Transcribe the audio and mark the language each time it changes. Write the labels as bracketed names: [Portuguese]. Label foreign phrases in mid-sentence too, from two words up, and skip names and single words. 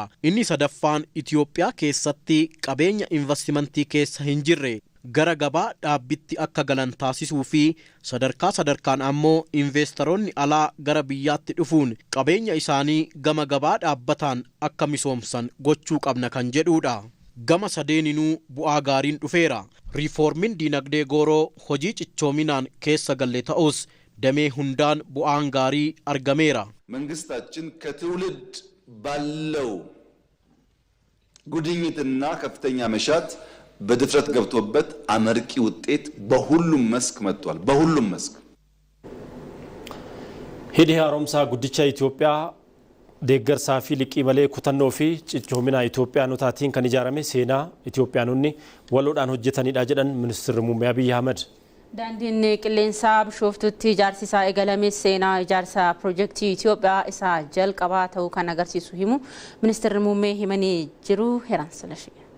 [Oromo] Inni sadaffaan Itoophiyaa keessatti qabeenya investimentii keessa hin jirre gara gabaa dhaabbitti akka galan taasisuu fi sadarkaan ammoo investoroonni alaa gara biyyaatti dhufuun qabeenya isaanii gama gabaa dhaabbataan akka misoomsan gochuu qabna kan jedhuudha. Gama sadeeninuu bu'aa gaariin dhufeera. Riiformiin diinagdee gooroo hojii cichoominaan keessa galle ta'us damee hundaan bu'aan gaarii argameera. [Amharic] መንግስታችን ከትውልድ ባለው ጉድኝትና ከፍተኛ መሻት በድፍረት ገብቶበት አመርቂ ውጤት በሁሉም መስክ መጥቷል። በሁሉም መስክ [Oromo] ሂዲ ሃሮምሳ ጉዲቻ ኢትዮጵያ deeggarsaa fi liqii malee kutannoo fi cichoomina Itoophiyaanotaan kan ijaarame seenaa Itoophiyaanonni waloodhaan hojjetanidha jedhan ministeerri muummee Abiy Ahmed. Daandiin qilleensaa Bishooftutti ijaarsisaa eegalame seenaa ijaarsa piroojeektii Itoophiyaa isaa jalqabaa ta'uu kan agarsiisu himu ministeerri muummee himanii jiru Heeraan Silashee.